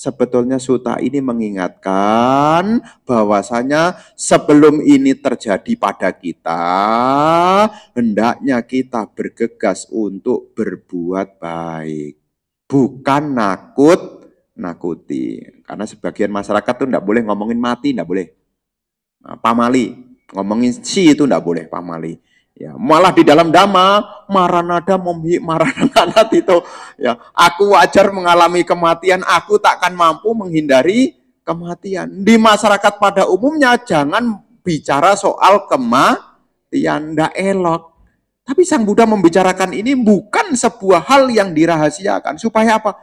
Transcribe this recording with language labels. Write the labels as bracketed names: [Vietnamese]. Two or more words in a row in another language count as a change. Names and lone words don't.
[Indonesian] Sebetulnya sutta ini mengingatkan bahwasanya sebelum ini terjadi pada kita, hendaknya kita bergegas untuk berbuat baik. Bukan nakuti. Karena sebagian masyarakat tuh enggak boleh ngomongin mati, enggak boleh. Nah, pamali, ngomongin si itu enggak boleh, pamali. Ya, malah di dalam dhamma [Pali] maranada momhi marananat [Indonesian] itu ya, aku wajar mengalami kematian, aku takkan mampu menghindari kematian. Di masyarakat pada umumnya jangan bicara soal kematian, ndak elok. Tapi Sang Buddha membicarakan ini bukan sebuah hal yang dirahasiakan, supaya apa?